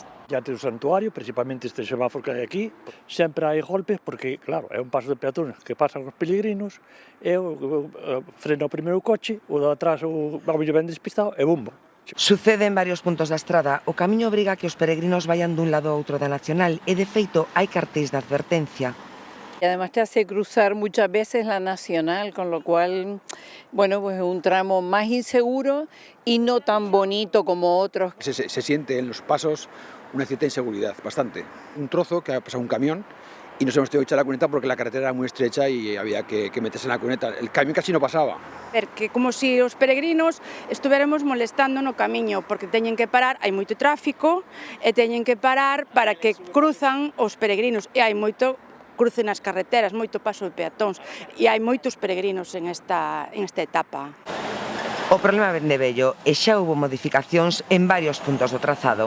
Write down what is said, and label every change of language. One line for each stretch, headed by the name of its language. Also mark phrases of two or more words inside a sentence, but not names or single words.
Galician: Ya ten o santuario, principalmente este semáforo que hai aquí, sempre hai golpes porque, claro, é un paso de peatones que pasan os peregrinos, e frena o primeiro coche, o de atrás o ben despistado e bomba. Sucede en varios puntos da estrada. O camiño obriga a que os peregrinos vayan dun lado a outro da Nacional e, de feito, hai cartéis de advertencia.
Spanish: Y además te hace cruzar muchas veces la Nacional, con lo cual, bueno, pues es un tramo más inseguro y no tan bonito como otros. Se siente en los pasos una cierta inseguridad, bastante. Un trozo que ha pasado un camión y nos hemos tenido que echar la cuneta porque la carretera era muy estrecha y había que meterse en la cuneta. El camión casi no pasaba.
Galician: Que como si os peregrinos
Spanish: estuviéramos molestando
Galician: no camiño, porque teñen que parar, hai moito tráfico e teñen que parar para que cruzan os peregrinos e hai moito cruce nas carreteras, moito paso de peatóns e hai moitos peregrinos en esta etapa. O problema vende vello e xa houve modificacións en varios puntos do trazado.